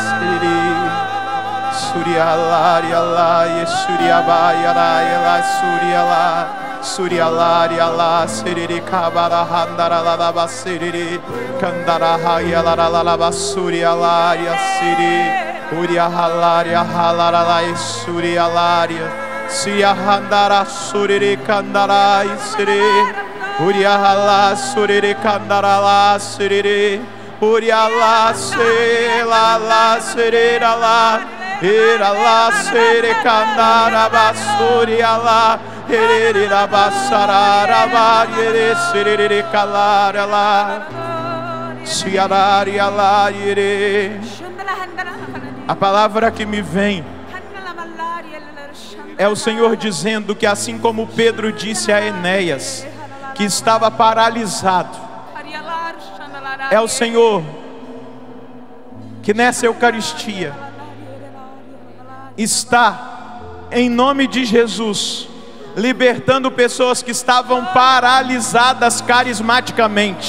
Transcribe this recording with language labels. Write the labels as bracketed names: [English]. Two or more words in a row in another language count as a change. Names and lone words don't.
[Portuguese] Surialari, Alari, Suriabai, Alari, Suriala, Surialari, Alari, Siri, Kabara, Handara, Lalaba, Siri, Kandara, Hayalara, Lalaba, Surialari, Siri, Uria, Halari, Halaralai, Surialari, Sia, Handara, Suri, Kandara, Siri, Uria hala suriri kandara la suriri Uria la se la surira la Ira la siri kandara basuria la Irira basarara ba Iri suriri kalara la Siararia la iri. A palavra que me vem é o Senhor dizendo que assim como Pedro disse a Enéas, que estava paralisado, é o Senhor que nessa Eucaristia está, em nome de Jesus, libertando pessoas que estavam paralisadas carismaticamente.